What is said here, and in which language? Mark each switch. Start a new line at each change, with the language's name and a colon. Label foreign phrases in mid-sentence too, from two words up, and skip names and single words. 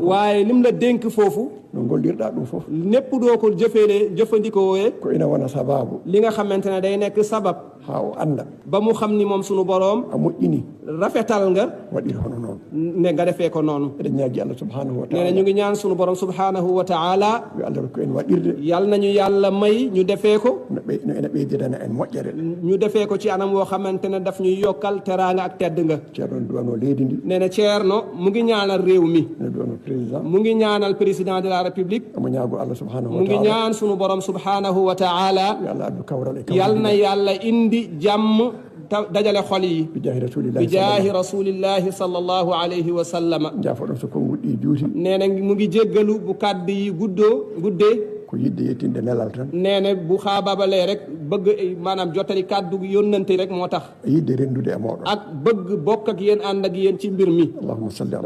Wolof: waaye lim la dénk foofu
Fula: no gollirɗaa ɗum fof
Wolof: népp doo ko jëfandikoo
Fula: ko ina wona sababu
Wolof: li nga xamante ne day nekk sabab
Fula: haa o annda
Wolof: ba mu xam ni moom sunu boroom
Fula: a moƴƴini
Wolof: rafetal nga
Fula: waɗir hono noon
Wolof: ne nga defee ko noonu
Fula: eɗen ñaagi Allah
Arabic: سبحانه و
Wolof: nee na
Arabic: taala
Wolof: ñu ngi ñaan sunu borom
Arabic: سبحانه وتعالى
Fula: yo Allah rokku en waɗirde
Wolof: yal nañu yàlla may ñu defee ko
Fula: no ene ɓeydidana en moƴƴere
Wolof: ñu defee ko ci anam woo xamante ne daf ñuy yokkal teraanga ak tedd nga
Fula: ceerno duwano leydi ndi
Wolof: nee na Ceerno mu ngi ñaanal réew mi
Fula: ene duwano président
Wolof: mu ngi ñaanal
French: président de la république
Fula: omo ñaago Allah subhanahu
Wolof: mu
Arabic: wa
Wolof: ngi
Arabic: taala
Wolof: ñaan sunu borom
Arabic: سبحانه وتعالى
Fula: yo Allah addu kawral e
Wolof: yal na yàlla indi jàmm dajale xol yi
Arabic: بجاه رسول الله بجاه رسول الله صلى الله عليه وسلم
Fula: jaafoɗon so kon wuɗɗi juuti
Wolof: nee na mu ngi jéggalu bu kàddu yi guddee
Fula: ko yidde yettinde nelal tan
Wolof: nee na bu xaababalee rek bëgg maanaam jottali kàddu yónnante rek moo tax
Fula: yidde rendude e mooɗon
Wolof: ak bëgg bokk ak yéen ànd ak yéen ci mbir mi
Arabic: اللهم صل على